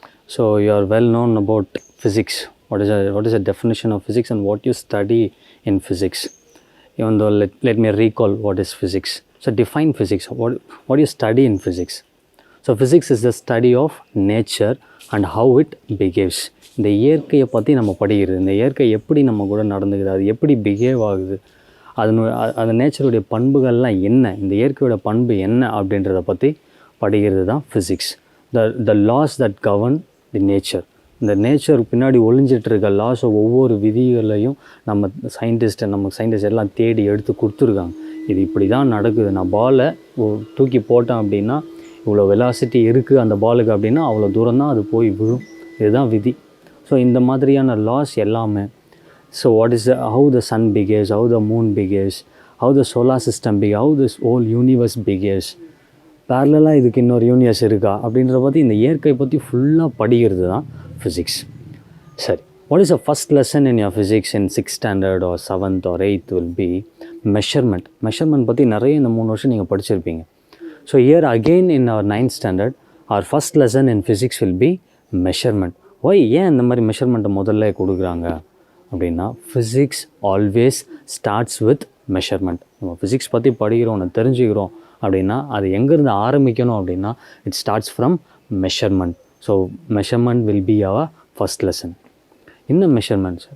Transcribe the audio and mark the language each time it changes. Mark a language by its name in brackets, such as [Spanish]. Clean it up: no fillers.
[English] So you are well known about physics. What is the definition of physics and what you study in physics. Even though let me recall what is physics. So define physics. What do you study in physics? So physics is the study of nature and how it behaves. [Tamil] இந்த இயற்கையை பற்றி நம்ம படிக்கிறது, இந்த இயற்கை எப்படி நம்ம கூட நடந்துக்குது, அது எப்படி பிஹேவ் ஆகுது, அது நேச்சருடைய பண்புகள்லாம் என்ன, இந்த இயற்கையோட பண்பு என்ன அப்படின்றத பற்றி படிக்கிறது தான் physics. The loss that govern the nature. இந்த நேச்சர் பின்னாடி ஒளிஞ்சிட்ருக்க லாஸை ஒவ்வொரு விதிகளையும் நம்ம சயின்டிஸ்ட் எல்லாம் தேடி எடுத்து கொடுத்துருக்காங்க. இது இப்படி தான் நடக்குது. நான் பாலை தூக்கி போட்டேன் அப்படின்னா இவ்வளோ வெலாசிட்டி இருக்குது அந்த பாலுக்கு அப்படின்னா அவ்வளோ தூரம் தான் அது போய் விழும். இதுதான் விதி. ஸோ இந்த மாதிரியான லாஸ் எல்லாமே. [English] so what is how the sun behaves, how the moon behaves, how the solar system how this whole universe behaves, [Tamil] பேரலாக இதுக்கு இன்னொரு யூனிவர்ஸ் இருக்கா அப்படின்றத பற்றி இந்த இயற்கை பற்றி ஃபுல்லாக படிக்கிறது தான் ஃபிசிக்ஸ். [English] சரி, what is the first lesson in your physics in 6th standard or 7th or 8th will be measurement. [Tamil] Measurement பற்றி நிறைய இந்த 3 வருஷம் நீங்கள் படிச்சிருப்பீங்க. [English] So here again in our 9th standard, our first lesson in physics will be measurement. Why? [Tamil] ஏன் இந்த மாதிரி மெஷர்மெண்ட்டை முதல்ல கொடுக்குறாங்க அப்படின்னா, [English] physics always starts with measurement. [Tamil] நம்ம ஃபிசிக்ஸ் பற்றி படிக்கிறோம், தெரிஞ்சுக்கிறோம் அப்படின்னா அது எங்கேருந்து ஆரம்பிக்கணும் அப்படின்னா [English] it starts from measurement. So measurement will be our first lesson. [Tamil] என்ன மெஷர்மெண்ட்ஸ்?